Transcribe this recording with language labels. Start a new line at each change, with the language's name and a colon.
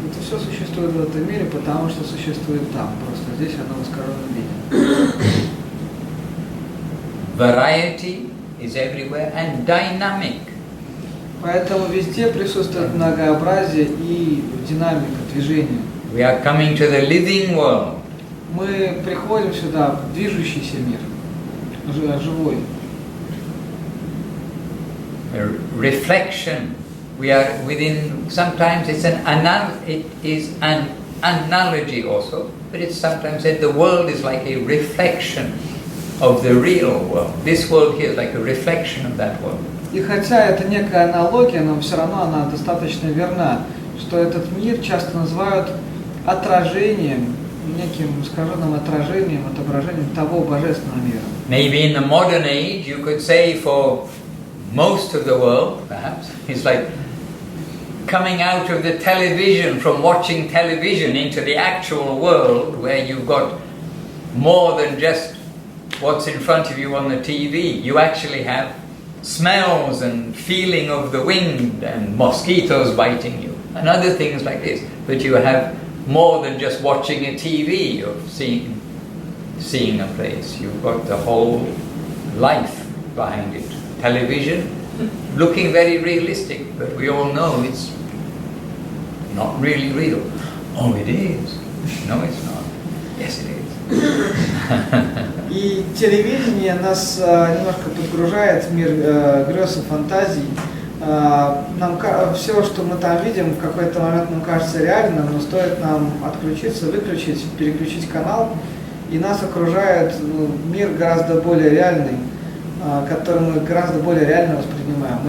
Russian: Это все существует в этом мире, потому что существует там. Просто здесь оно в искаженном виде.
English: Variety is everywhere and dynamic.
Russian: Поэтому везде присутствует многообразие и динамика, движение.
English: We are coming to the living world.
Russian: Мы приходим сюда в движущийся мир, живой.
English: A reflection. We are within. Sometimes it is an analogy also, but it's sometimes said the world is like a reflection of the real world. This world here is like a reflection of that world.
Russian: И хотя это некая аналогия, но все равно она достаточно верна, что этот мир часто называют отражением, неким искаженным отражением, отображением того божественного мира.
English: Maybe in the modern age you could say for most of the world, perhaps, it's like coming out of the television, from watching television into the actual world where you've got more than just what's in front of you on the TV. You actually have smells and feeling of the wind and mosquitoes biting you and other things like this. But you have more than just watching a TV or seeing a place. You've got the whole life behind it. Television, looking very realistic, but we all know it's not really real. Oh, it is. No, it's not. Yes, it is.
Russian: И телевидение нас немножко подгружает в мир грез и фантазий. Нам все, что мы там видим, в какой-то момент нам кажется реальным, но стоит нам отключиться, выключить, переключить канал, и нас окружает мир гораздо более реальный, который мы гораздо более реально воспринимаем.